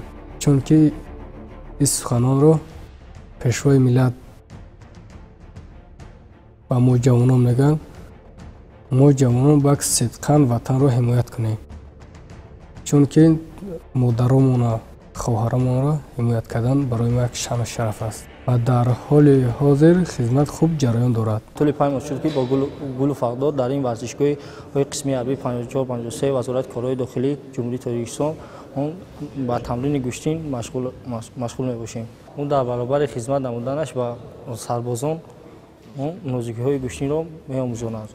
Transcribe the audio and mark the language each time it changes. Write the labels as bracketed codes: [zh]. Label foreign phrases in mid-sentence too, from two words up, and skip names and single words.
[tg] чунки ин суханонро пешвои миллат ба мо ҷавонон мегӯянд. мо ҷавонон бак сидқан ватанро ҳимоят кунем, чунки модаромона, хоҳарамонро ҳимоят кардан барои мо як шаъну шараф аст ва дар ҳоли ҳозир хизмат хуб ҷараён дорад. тӯли 5 моҳ шуд ки бо гул ва фақдод дар ин варзишгоҳ қисми ҳарбии 54-53 вазорати корҳои дохилии ҷумҳурии Тоҷикистон ун бо тамрини гӯштин машғул мебошем. ун дар баробари хизмат намуданаш бо сарбозон наздикиҳои гӯштин ро меомӯзонад.